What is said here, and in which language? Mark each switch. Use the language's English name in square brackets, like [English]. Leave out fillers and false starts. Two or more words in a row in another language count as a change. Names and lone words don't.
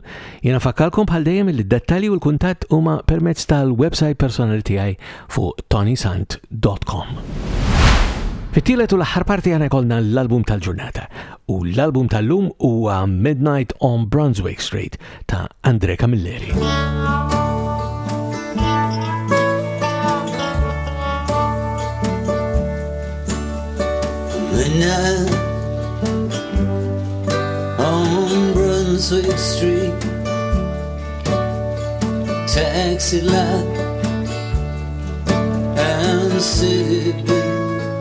[Maltese] Jiena fakkalkom bħal dejjem il-dettalji u l-kuntatt huma permezz tal-website personali tiegħi fuq ToniSant.com. Fit-tielet u l-aħħar parti għana jkollna l-album tal-ġurnata u l-album tal-lum huwa Midnight on Brunswick Street ta' Camilleri. [English] Midnight on Brunswick Street, taxi light and city blue.